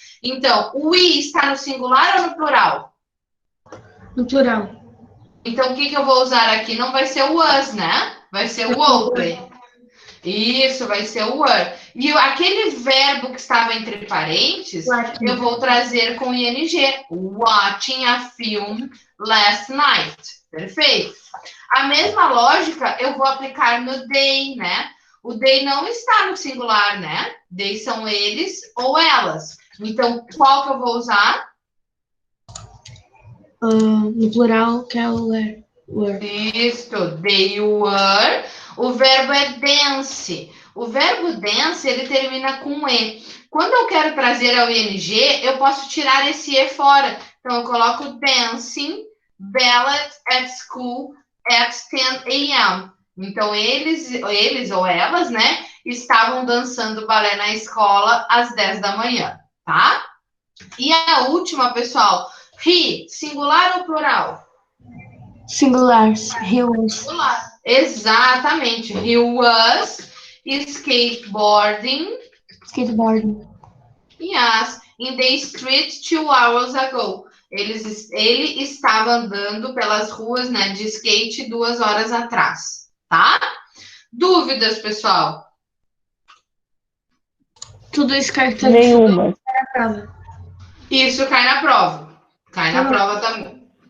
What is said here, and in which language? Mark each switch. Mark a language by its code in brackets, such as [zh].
[pt] Então, o we está no singular ou no plural? No plural. Então, o que eu vou usar aqui? Não vai ser o was, né? Vai ser o open. Isso, vai ser o were. E aquele verbo que estava entre parênteses, eu vou trazer com ing. [en] Watching a film last night. [pt] Perfeito. A mesma lógica eu vou aplicar no they, né? O they não está no singular, né? They são eles ou elas. Então, qual que eu vou usar? No plural, que é o were. Isso, [en] they were. [pt] O verbo é dance. O verbo dance, ele termina com E. Quando eu quero trazer ao ing, eu posso tirar esse E fora. Então, eu coloco [en] dancing, ballet at school at 10 a.m. [pt] Então, eles ou elas, né, estavam dançando balé na escola às 10 da manhã, tá? E a última, pessoal, he, singular ou plural? [en] Singular. He was. [pt] Exatamente. [en] He was skateboarding. Yes, in the street 2 hours ago. [pt] Ele estava andando pelas ruas, né, de skate 2 horas atrás, tá? Dúvidas, pessoal? Tudo isso cai Nenhuma. na prova. Isso cai na prova. Cai na prova também.